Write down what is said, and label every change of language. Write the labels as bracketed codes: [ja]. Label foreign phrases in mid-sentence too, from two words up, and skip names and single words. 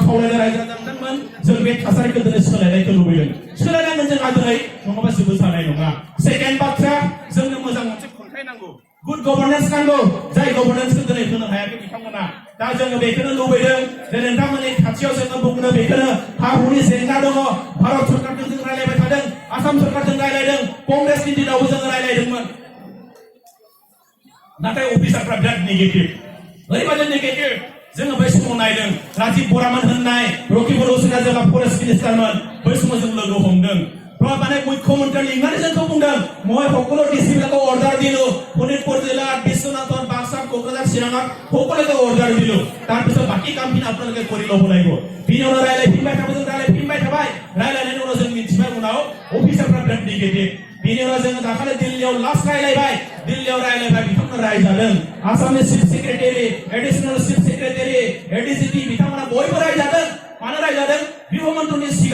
[brx] खावलायनो रायजो राजामोन जों बे थासारिखौ दिनै सोलायनायखौ लुबैदों सोलायनांगोन जोंहा दिनै नङाबा जेबो जानाय नङा सेकेन्ड बाथ्रा जोंनो मोजां मोनसे खुंथाय नांगौ [en] good governance [brx] नांगौ जाय गभर्नेन्सखौ दिनै होनो हायाखै बिथांमोना दा जोङो बेखौनो लुबैदों जे नोंथांमोननि खाथियाव जोङो बुंनो बेखौनो हा हुनि जेंना दङ भारत सरकारजों जों रायलायबाय थादों आसाम सरकारजों रायलायदों कंग्रेसनि दिनावबो जोङो रायलायदोंमोन नाथाय अफिसारफ्रा बिराद नेगेटिभ ओरैबायदि नेगेटिभ जोङो बै समाव नायदों राजीव बरामोन होननाय रकिबुल हुसैना जेब्ला फरेस्ट मिनिस्टारमोन बै समाव जों लोगो हमदों মানে মুখ্যমন্ত্রী লিংগারে जोंखौ बुंदों [as] মই সকলো ডিসিবিলাকক অর্ডার দিলো শোণিতপুৰ জিলা বিশ্বনাথৰ বাক্সা কোকৰাঝাৰ চিৰাঙত সকলোকে অর্ডার দিলো তাৰ পিছত বাকি কামখিনি আপোনালোকে কৰি ল'ব লাগিব [brx] বিনি উনাव रायलायफिनबाय थाबाय रायलायनायनि उनाव जों मिथिबाय उनाव अफिसारफ्रा बिराद नेगेटिभ बिनि उनाव जोङो दाखालि दिल्लीयाव लास्ट रायलायबाय बिथांमोना रायजादों आसामनि [en] chief secretary additional chief secretary ADGP [brx] बिथांमोना बयबो रायजादों मानो रायजादों गृहमन्त्रीनि